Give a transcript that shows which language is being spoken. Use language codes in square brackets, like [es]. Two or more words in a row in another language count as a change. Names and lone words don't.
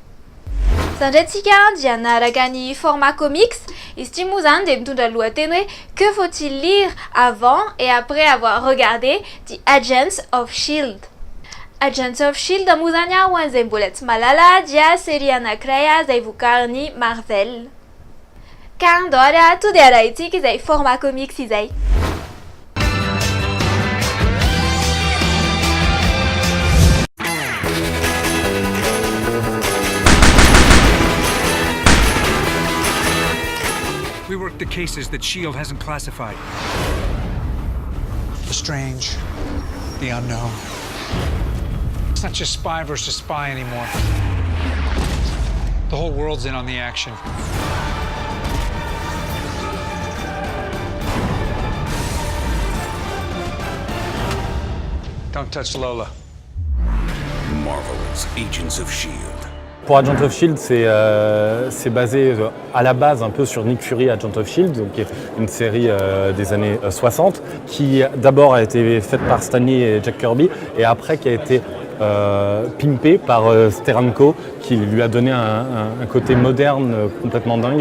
[mg] Sandraitsika dia naraka ny [fr] format comics, [mg] izy ity moa zany dia mitondra lohateny hoe [fr] que faut-il lire avant et après avoir regardé [mg] The Agents of Shield. Agents of Shield moa zany ho an'izay mbola tsy mahalala dia série anankiray izay vokarin'ny Marvel. Ka andao to dia arahintsika izay [fr] format comics [mg] izay. [en] We work the cases that S.H.I.E.L.D. hasn't classified. The strange, the unknown. It's not just spy versus spy anymore. The whole world's in on the action. Don't touch Lola. Marvel's Agents of S.H.I.E.L.D. [fr] Pour Agent of S.H.I.E.L.D., c'est basé à la base un peu sur Nick Fury Agent of S.H.I.E.L.D., donc une série des années 60, qui d'abord a été faite par Stan Lee et Jack Kirby, et après qui a été pimpé par Steranko, qui lui a donné un côté moderne complètement dingue.